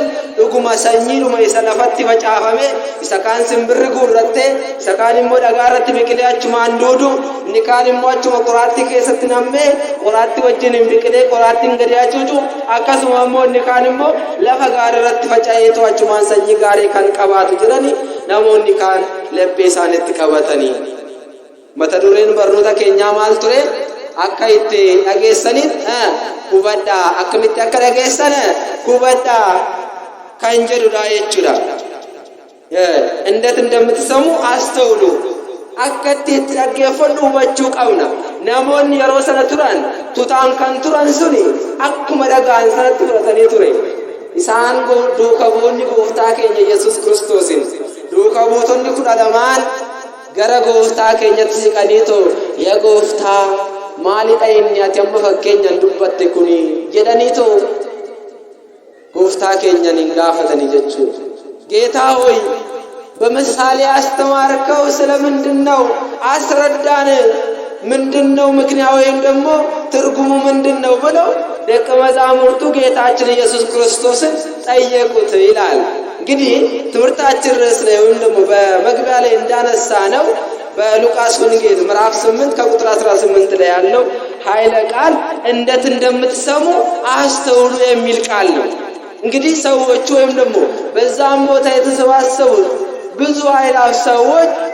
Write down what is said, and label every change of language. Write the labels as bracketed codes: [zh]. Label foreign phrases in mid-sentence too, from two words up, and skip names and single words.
[om] dhuguma sanyiidhuma isa lafatti facaafame isa kaan simbirri guurrattee isa kaan immoo dhagaa irratti biqilee achumaan duudu inni kaan immoo achuma qoraattii keessatti nammee qoraattii wajjin hin biqilee qoraattiin gadi hacuucu akkasuma immoo inni kaan immoo lafa gaarii irratti faca'eetu achumaan sanyii gaarii kan qabaatu jedhani namoonni kaan laphee isaanitti qabatanii. Mata dureen barnoota keenyaa maal ture? Akka itti dhageessaniin hubadhaa akkamitti akka dhageessan hubadhaa kan jedhudha jechuudha. [am] እንዴት እንደምትሰሙ አስተውሉ [om] akkatti itti dhaggeeffannu hubachuu qabna. Namoonni yeroo sana turan tutaan kan turan suni akkuma dhagaan sanatti fudhatanii ture. Isaan duuka bu'oonni gooftaa keenya Yesuus Kiristoosin duuka buutonni 12 gara gooftaa keenyatti siqaniitoo yaa gooftaa maalidha inni ati amma fakkeenyaan dubbatte kuni jedhaniitoo gooftaa keenyan hin gaafatanii jechuudha. [am] ጌታ ሆይ በምሳሌ አስተማርከው ስለምንድነው አስረዳን ምንድነው ምክንያቱ ወይም ደግሞ ትርጉሙ ምንድነው ብለው ደቀ መዛሙርቱ ጌታችን ኢየሱስ ክርስቶስን ጠየቁት ይላል። እንግዲህ ትምህርታችን ርዕስ ላይ ወይም ደግሞ በመግቢያ ላይ እንዳነሳ ነው በሉቃስ ወንጌል ምዕራፍ 8 ከቁጥር 18 ላይ ያለው ኃይለ ቃል እንዴት እንደምትሰሙ አስተውሉ የሚል ቃል ነው። እንግዲህ ሰዎች ወይም ደግሞ በዛም ቦታ የተሰባሰቡ ብዙ ኃይላፍ ሰዎች